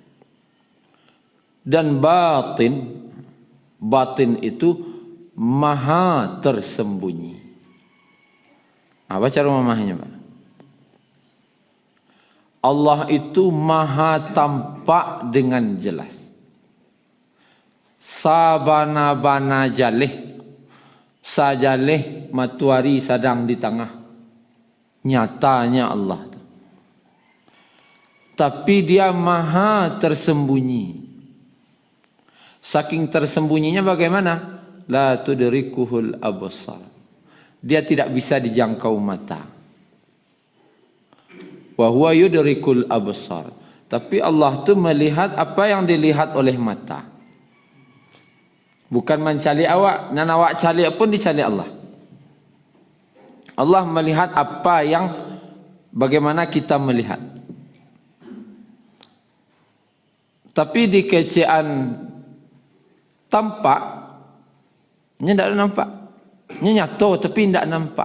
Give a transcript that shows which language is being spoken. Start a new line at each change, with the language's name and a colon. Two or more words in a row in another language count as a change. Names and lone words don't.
Indonesian: Dan batin itu maha tersembunyi. Apa cara memahaminya, Pak? Allah itu maha tampak dengan jelas.
Minangkabau: Sabana-bana jalih, sajalih matahari sedang di tengah.
Indonesian: Nyatanya Allah. Tapi dia maha tersembunyi. Saking tersembunyinya bagaimana?
Arabic: لا تدركه الأبصار.
Indonesian: Dia tidak bisa dijangkau mata.
Arabic: وهو يدرك الأبصار.
Indonesian: Tapi Allah tu melihat apa yang dilihat oleh mata. Bukan mencari awak, dan awak cari pun dicari Allah. Allah melihat apa yang bagaimana kita melihat. Tapi di kecaan tampak, ini tidak nampak. Ini nyata tapi tidak nampak.